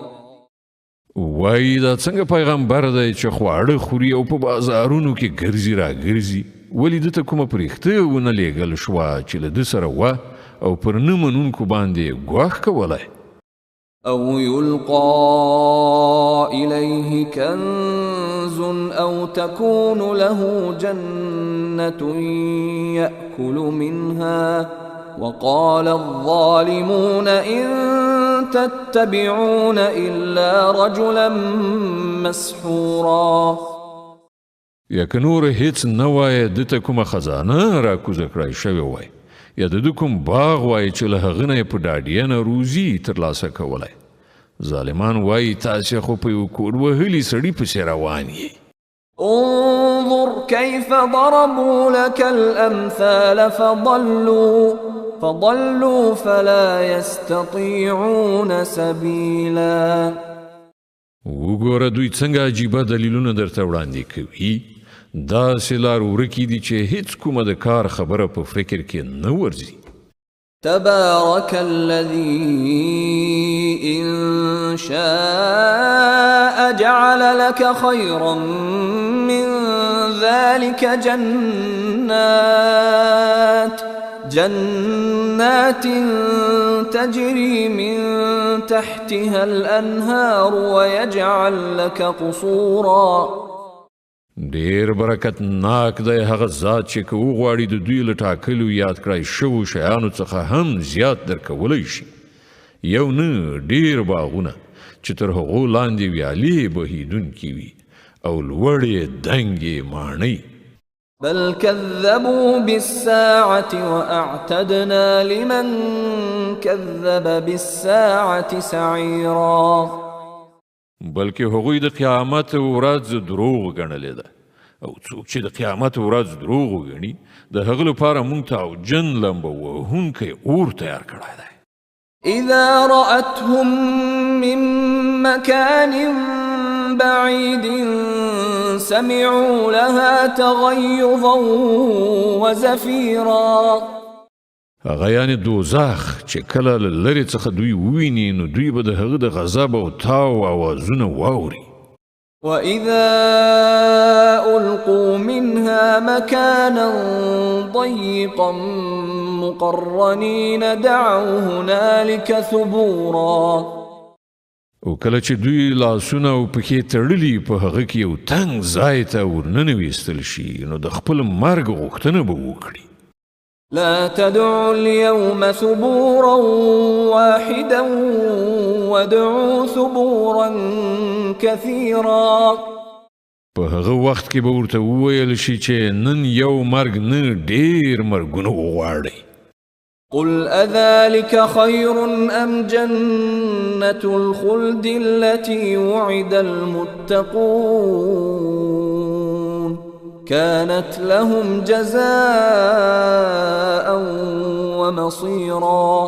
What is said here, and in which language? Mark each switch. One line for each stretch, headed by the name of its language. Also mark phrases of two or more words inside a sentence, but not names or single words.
Pashto: وای دا څنګه پیغمبر دی چې خواړه خوري او په بازارونو کې ګرځي را ګرځي ولې دته کومه پرېښته ونه لیږل شوه چې له ده سره وه او پر نه منونکو باندې ګواښ کولی.
Arabic: أو يلقى إليه كنز أو تكون له جنة يأكل منها وقال الظالمون إن تتبعون إلا رجلا مسحورا.
Pashto: یا که نور هیڅ نه وای دته کومه خزانه را کوزه کړی شوې وای یا د ده کوم باغ وای چې له هغه نه یې په ډاډینه روزي ترلاسه کولی. ظالمان وای تاسې خو په یو کور وهلي سړي پسې روان یې.
Arabic: انظر كيف ضربوا لك الأمثال فضلوا فلا يستطيعون سبيلا.
Pashto: وګوره دوی څنګه عجیبه دلیلونه درته وړاندې کوي داسې لار ورکې دي چې هیڅ کومه د کار خبره په فکر کې نه ورځي.
Arabic: تبارك الذي إن شاء جعل لك خيرا من ذلك جنات تجري من تحتها الأنهار ويجعل لك قصورا.
Pashto: ډیر برکت ناک دی هغه ذات چې که وغواړي د دوی له ټاکلو یاد کړای شوو شیانو څخه هم زیات درکولی شي. یو نه ډیر باغونه چې تر هغو لاندې ویالې بهیدونکي وي او لوړې دنګې ماڼۍ.
Arabic: بل كذبوا بالساعة وأعتدنا لمن كذب بالساعة سعيرا.
Pashto: بلکې هغوی د قیامت ورځ دروغ ګڼلې ده او څوک چې د قیامت ورځ دروغ وګڼي د هغه لپاره موږ ته اوجن لمبه وهونکی اور تیار کړی دی.
Arabic: إذا رأتهم من مكان بعيد سمعوا لها تغيظا وزفيرا.
Pashto: هغه یعنې دوزخ چې کله له لرې څخه دوی وویني نو دوی به د هغه د غضب او تاو اوازونه واوري.
Arabic: وإذا ألقوا منها مكانا ضيقا مقرنين دعوا هنالك ثبورا.
Pashto: او کله چې دوی لاسونه او پښې تړلي په هغه کې یو تنګ ځای ته ورننه ویستل شي نو د خپل مرګ غوښتنه به وکړي.
Arabic: لا تدعوا اليوم ثبورا واحدا وادعوا ثبورا كثيرا.
Pashto: په هغه وخت کې به ورته وویل شي چې نن یو مرګ نه ډېر مرګونه وغواړئ.
Arabic: قل أذلك خير أم جنة الخلد التي وعد المتقون كانت لهم جزاء ومصيرا.